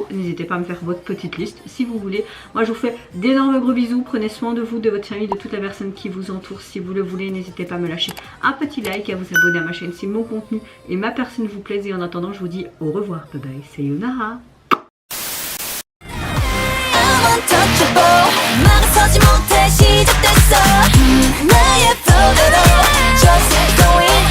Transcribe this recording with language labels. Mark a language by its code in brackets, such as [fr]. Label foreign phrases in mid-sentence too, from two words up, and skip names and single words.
[fr] N'hésitez pas à me faire votre petite liste si vous voulez. Moi je vous fais d'énormes gros bisous, prenez soin de vous, de votre famille, de toute la personne qui vous entoure si vous le voulez. N'hésitez pas à me lâcher un petit like et à vous abonner à ma chaîne si mon contenu et ma personne vous plaisent. Et en attendant je vous dis au revoir, [en] bye bye, [fr] sayonara. [ko] 막아서지 못해 시작됐어 나의 flow 대로 [en] Just going